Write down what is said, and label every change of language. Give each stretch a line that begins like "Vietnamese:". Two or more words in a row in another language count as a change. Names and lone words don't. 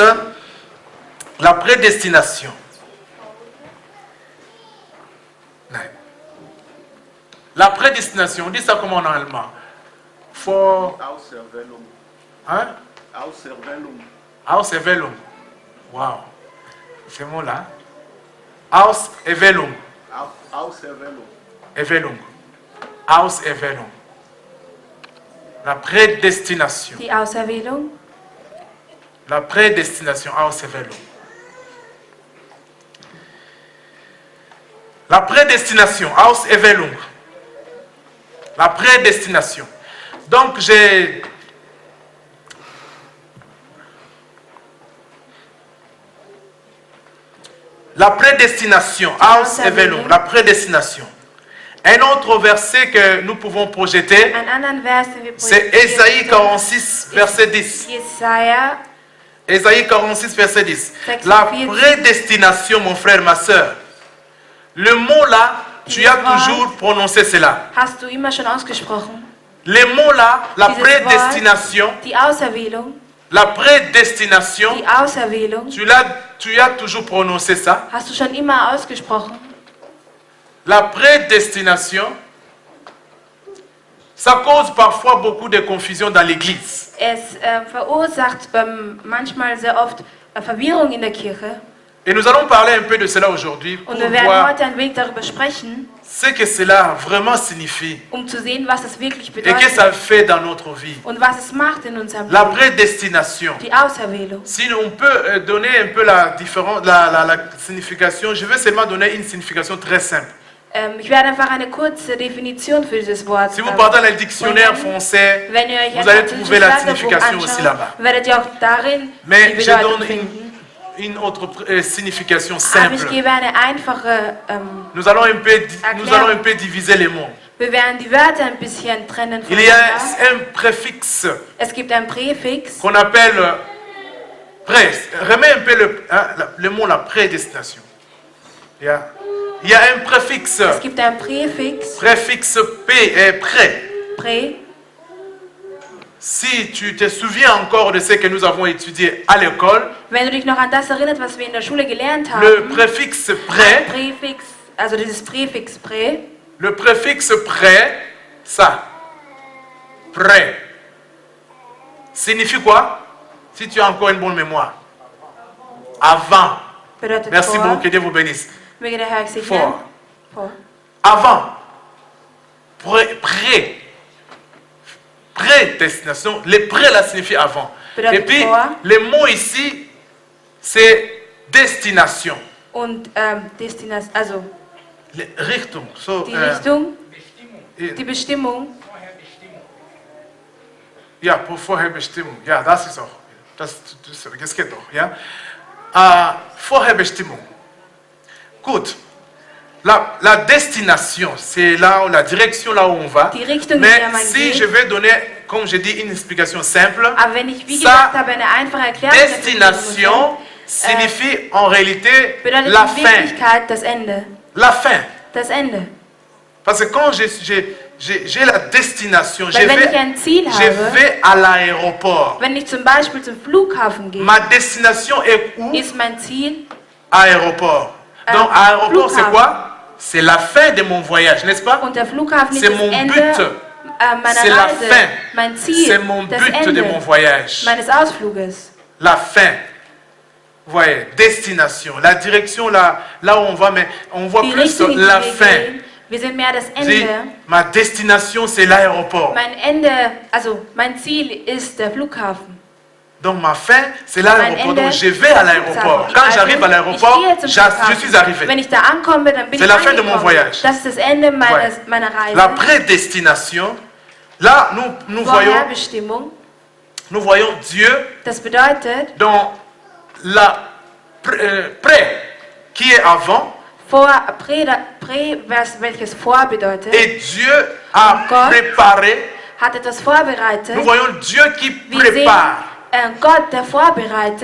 French: La prédestination. La prédestination, on dit ça comment en allemand?
German: Auserwählung.
French: Hein?
German: Auserwählung.
French: Auserwählung. Wow. Ce mot-là.
German: Auserwählung. Auserwählung. Erwählung. Auserwählung.
French: La prédestination.
German: Die Auserwählung.
French: La prédestination, Auserwählung. La prédestination, Auserwählung. La prédestination. Donc j'ai... La prédestination, Auserwählung, la prédestination. Un autre verset que nous pouvons projeter,
German: Einen anderen Vers, den wir
French: c'est Ésaïe 46, verset 10.
German: Jesaja.
French: Ésaïe 46, verset 10. La prédestination, mon frère, ma soeur. Le mot là, tu as toujours prononcé cela.
German: Hast du immer schon ausgesprochen?
French: Les mots là, la
German: Dieses
French: prédestination,
German: Wort, die Auserwählung,
French: la prédestination,
German: die Auserwählung.
French: tu as toujours prononcé ça.
German: Hast du schon immer ausgesprochen?
French: La prédestination, ça cause parfois beaucoup de confusion dans l'église.
German: Es verursacht manchmal sehr oft Verwirrung in der Kirche.
French: Et nous allons parler un peu de cela aujourd'hui pour
German: Und wir werden
French: voir
German: heute ein wenig darüber sprechen,
French: ce que cela vraiment signifie
German: zu sehen, was es wirklich
French: et que
German: bedeutet
French: ça fait dans notre vie.
German: und was es macht in unserem
French: La
German: Leben.
French: prédestination.
German: Die Auserwählung.
French: Si on peut donner un peu la différence, la signification, je vais seulement donner une signification très simple.
German: Ich werde einfach eine kurze Definition für dieses Wort.
French: Si vous partez dans le dictionnaire français,
German: Wenn ihr euch
French: vous allez
German: ein
French: trouver la
German: französisches
French: signification
German: Wörterbuch
French: aussi là-bas.
German: anschaut, werdet ihr auch darin
French: Mais
German: die
French: je
German: Bedeutung
French: donne
German: finden.
French: une autre signification
German: Aber ich
French: simple.
German: gebe eine einfache,
French: Nous allons un peu diviser les mots.
German: wir werden die Wörter ein bisschen trennen
French: Il y a
German: voneinander.
French: un préfixe
German: Es gibt ein Präfix,
French: qu'on appelle pré. Remets un peu le mot la prédestination. Il y a un préfixe.
German: es gibt ein Präfix,
French: Préfixe P, pré.
German: Prä.
French: Si tu te souviens encore de ce que nous avons étudié à l'école,
German: Wenn du dich noch an das erinnerst, was wir in der Schule gelernt haben,
French: le préfixe pré,
German: Präfix, also dieses Präfix Prä,
French: le préfixe pré, ça, pré, signifie quoi? Si tu as encore une bonne mémoire. Avant.
German: bedeutet
French: Merci
German: vor.
French: beaucoup, que Dieu vous bénisse.
German: Möge der Herr segnen. Vor. Vor.
French: Avant. Prédestination. Le pré là signifie avant.
German: Bedeutet
French: Et puis,
German: vor.
French: le mot ici, c'est destination.
German: Und Destination, also Le Richtung. So, die Richtung, die die Bestimmung. ja, Vorherbestimmung. Ja, das ist auch. Das geht doch. Ja? Vorherbestimmung. Gut.
French: La destination, c'est là où la direction là où on va.
German: Die Richtung, in
French: Mais
German: der man
French: si
German: geht.
French: je vais donner, comme je dis, une explication simple,
German: Aber wenn ich, wie
French: ça,
German: gesagt habe, eine einfache Erklärung dafür geben
French: destination
German: muss,
French: signifie en réalité
German: bedeutet
French: la
German: in
French: fin.
German: Wirklichkeit das Ende.
French: La fin.
German: Das Ende.
French: Parce que quand j'ai la destination,
German: Weil wenn ich ein Ziel
French: je
German: habe,
French: vais à l'aéroport.
German: wenn ich zum Beispiel zum Flughafen gehe,
French: Ma destination est où?
German: ist mein Ziel
French: Aéroport. Donc aéroport c'est
German: Flughafen.
French: quoi? C'est la fin de mon voyage, n'est-ce pas?
German: und der Flughafen ist
French: C'est
German: das
French: mon
German: Ende
French: but.
German: meiner
French: C'est la
German: Reise,
French: fin.
German: mein Ziel,
French: C'est mon
German: das
French: but de
German: Ende
French: mon voyage.
German: meines Ausfluges.
French: La fin. Vous voyez, destination. La direction là où on va, mais on voit
German: Die
French: plus
German: Richtung, in die
French: la
German: wir
French: fin.
German: gehen, wir sind mehr das
French: Dis,
German: Ende.
French: ma destination c'est l'aéroport.
German: Mein Ende, also mein Ziel ist der Flughafen.
French: Donc ma fin c'est l'aéroport.
German: Ende
French: Donc je vais à l'aéroport. Quand
German: Also,
French: j'arrive à l'aéroport,
German: ich gehe zum
French: je
German: Flughafen.
French: suis arrivé.
German: Wenn ich da ankomme, dann bin
French: C'est
German: ich
French: la fin de mon
German: angekommen.
French: voyage.
German: Das ist das Ende
French: Ouais.
German: meiner Reise.
French: La prédestination, là nous
German: Vorherbestimmung,
French: voyons Dieu
German: das bedeutet,
French: dans la pré qui est avant
German: welches vor bedeutet,
French: et Dieu a
German: Gott
French: préparé.
German: hat etwas vorbereitet.
French: Nous voyons Dieu qui
German: Wir sehen
French: prépare
German: Gott, der vorbereitet